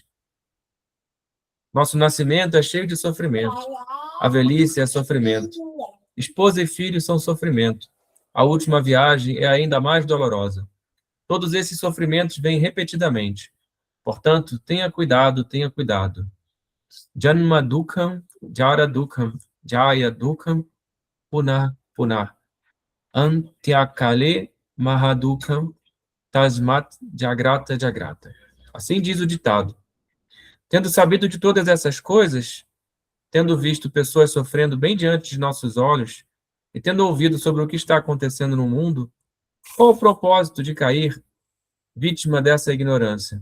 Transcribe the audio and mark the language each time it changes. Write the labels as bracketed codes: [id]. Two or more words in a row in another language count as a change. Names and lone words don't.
[pt] Nosso nascimento é cheio de sofrimento. A velhice é sofrimento. Esposa e filho são sofrimento. A última viagem é ainda mais dolorosa. Todos esses sofrimentos vêm repetidamente. Portanto, tenha cuidado, tenha cuidado. [sa] Janma Dukham, Jara Dukham, Jaya Dukham, Punah Punah. Antyakale Mahadukham, Tasmat Jagrata Jagrata. [pt] Assim diz o ditado. Tendo sabido de todas essas coisas, tendo visto pessoas sofrendo bem diante de nossos olhos, e tendo ouvido sobre o que está acontecendo no mundo, qual o propósito de cair vítima dessa ignorância?